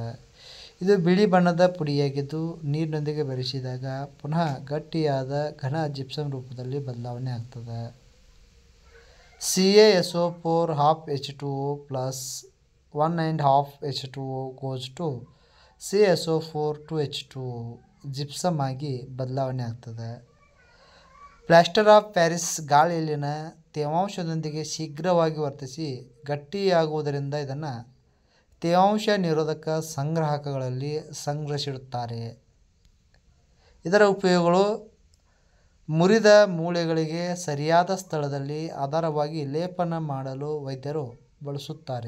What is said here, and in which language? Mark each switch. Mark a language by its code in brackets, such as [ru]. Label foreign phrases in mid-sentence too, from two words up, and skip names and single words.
[kn] ಇದು ಬಿಳಿ ಬಣ್ಣದ ಪುಡಿಯಾಗಿದ್ದು ನೀರಿನೊಂದಿಗೆ ಬೆರೆಸಿದಾಗ ಪುನಃ ಗಟ್ಟಿಯಾದ ಘನ ಜಿಪ್ಸಮ್ ರೂಪದಲ್ಲಿ ಬದಲಾವಣೆ ಆಗ್ತದೆ. [en] CaSO4 H2O plus 1.5 H2O goes to CaSO4 2H2O [kn] ಜಿಪ್ಸಮ್ ಆಗಿ ಬದಲಾವಣೆ ಆಗ್ತದೆ. [en] plaster of Paris [kn] ಗಾಳಿಯಲ್ಲಿನ ತೇವಾಂಶದೊಂದಿಗೆ ಶೀಘ್ರವಾಗಿ ವರ್ತಿಸಿ ಗಟ್ಟಿಯಾಗುವುದರಿಂದ ಇದನ್ನು ತೇವಾಂಶ ನಿರೋಧಕ ಸಂಗ್ರಾಹಕಗಳಲ್ಲಿ ಸಂಗ್ರಹಿಸಿಡುತ್ತಾರೆ. ಇದರ ಉಪಯೋಗಗಳು: ಮುರಿದ ಮೂಳೆಗಳಿಗೆ ಸರಿಯಾದ ಸ್ಥಳದಲ್ಲಿ ಆಧಾರವಾಗಿ ಲೇಪನ ಮಾಡಲು ವೈದ್ಯರು ಬಳಸುತ್ತಾರೆ.